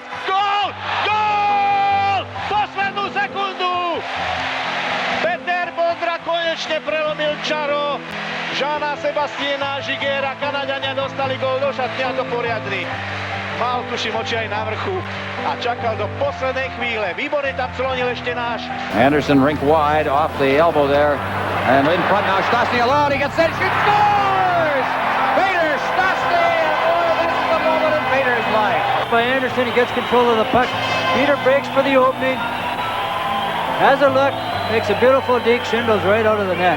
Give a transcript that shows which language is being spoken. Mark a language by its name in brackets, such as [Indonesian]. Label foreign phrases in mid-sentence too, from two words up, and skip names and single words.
[Slovak] Gól! Gól! Poslednú sekundu! Peter Vondra konečne prelomil čaro. Žána Sebastiana Žigera. Kanaďania dostali gól do šatne a to poriadny. Mal tuším oči aj na vrchu a čakal do poslednej chvíle. Výborne tam clonil ešte náš. [English] Anderson rink wide off the elbow there. And in front now, Stastny allowed, he gets set, shoots, scores! Peter Stastny, and boy, this is the moment in Peter's life. By Anderson, he gets control of the puck. Peter breaks for the opening, has a look, makes a beautiful deke, shingles right out of the net.